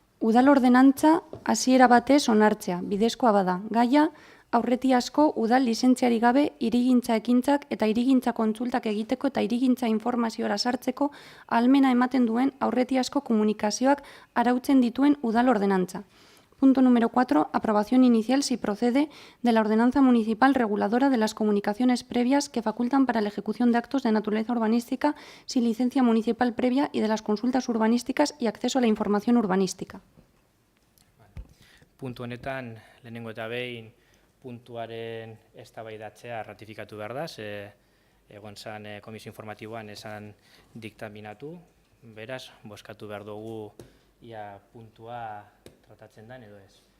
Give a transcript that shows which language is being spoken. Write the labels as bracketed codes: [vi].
[eu] Udal ordenantza hasiera batez onartzea, bidezkoa bada. Gaia, aurretiazko udal lizentziari gabe hirigintza ekintzak eta hirigintza kontsultak egiteko eta hirigintza informaziora sartzeko ahalmena ematen duen aurretiazko komunikazioak arautzen dituen udal ordenantza. [es] Punto número 4, aprobación inicial si procede de la ordenanza municipal reguladora de las comunicaciones previas que facultan para la ejecución de actos de naturaleza urbanística sin licencia municipal previa y de las consultas urbanísticas y acceso a la información urbanística. [eu] Puntu honetan, lehenengo eta behin puntuaren eztabaidatzea ratifikatu behar da, egon zan komisio informatiboan esan diktaminatu, beraz, bozkatu behar dugu ia puntua tratatzen den edo ez.